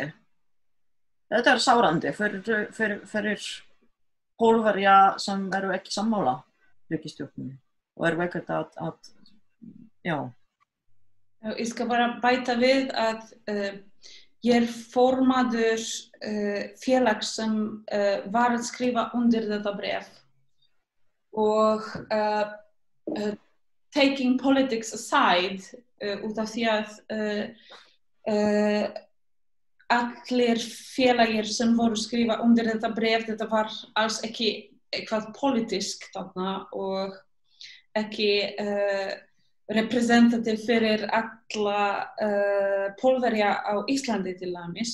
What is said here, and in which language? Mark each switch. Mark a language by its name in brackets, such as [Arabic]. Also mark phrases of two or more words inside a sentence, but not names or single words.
[Icelandic] Þetta sárandi fyrir Pólverja sem ekki sammála ríkisstjórninni og ekkert að Ég skal bara bæta við að ég formaður félags sem var að skrifa undir þetta bréf og [English] taking politics aside [Icelandic] út af því að allir félagir sem voru skrifa undir þetta bréf, þetta var alls ekki eitthvað politísk þarna og ekki representativ fyrir alla Pólverja á Íslandi til dæmis.